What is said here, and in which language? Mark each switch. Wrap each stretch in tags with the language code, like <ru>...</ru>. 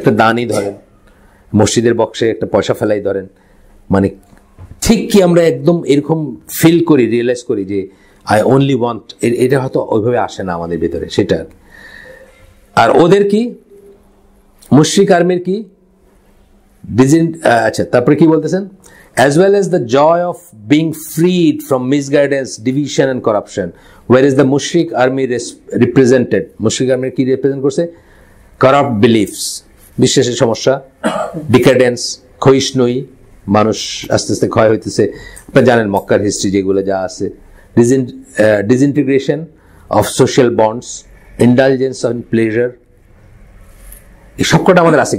<bn>একটা দানই ধরেন, মসজিদের বক্সে একটা পয়সা ফেলাই ধরেন, মানে ঠিক কি আমরা একদম এরকম ফিল করি, রিয়েলাইজ করি যে</bn> <en>I only want,</en> <bn>এটা হয়তো ওইভাবে আসে না আমাদের ভিতরে, সেটা। আর ওদের কি, মুশরিক আর্মির কি আচ্ছা, তারপরে কি বলতেছেন?</bn> <en>as well as the joy of being freed from misguidance, division and corruption, whereas the mushrik army represented, mushrik army কি represent করছে? corrupt beliefs,</en> <bn>বিশ্বাসের সমস্যা, decadence, ক্ষয়িষ্ণুই, মানুষ আস্তে আস্তে ক্ষয় হইতেছে। আপনারা জানেন মক্কার হিস্ট্রি যেগুলো যা আছে,</bn> <en>disintegration of social bonds, indulgence and pleasure,</en> <bn>এই সবকটা আমাদের আছে।</bn>